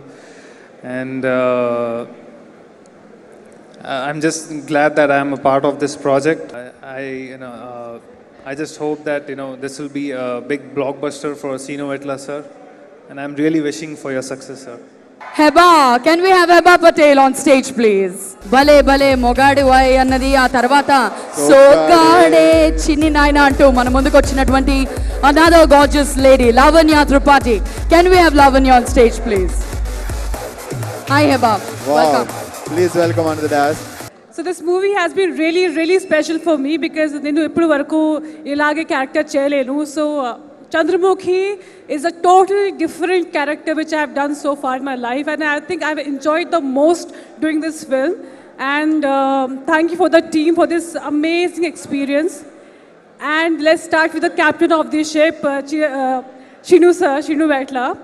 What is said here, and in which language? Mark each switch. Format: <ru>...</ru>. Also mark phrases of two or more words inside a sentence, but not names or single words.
<en>And I'm just glad that I'm a part of this project. I just hope that this will be a big blockbuster for Sinu Etla, sir. And I'm really wishing for your success, sir. Heba, can we have Heba Patel on stage, please?</en> <te>బలే బలే మొగాడి వోయ్ అన్నది ఆ తర్వాత సొగడే చిన్ని నైనా అంటూ మన ముందుకు వచ్చినటువంటి</te> <en>another gorgeous lady</en> <te>Lavanya Tripathi.</te> <en>Can we have Lavanya on stage, please? Hi Heba, welcome. Please welcome on the dais. So this movie has been really, really special for me because</en> <te>నేను ఇప్పుడు వరకు ఇలాగే క్యారెక్టర్ చేయలేను.</te> <en>So Chandramukhi is a totally different character which I have done so far in my life, and I think I've enjoyed the most doing this film. And thank you for the team for this amazing experience. And let's start with the captain of the ship, Shinu sir, Shinu Etla.</en>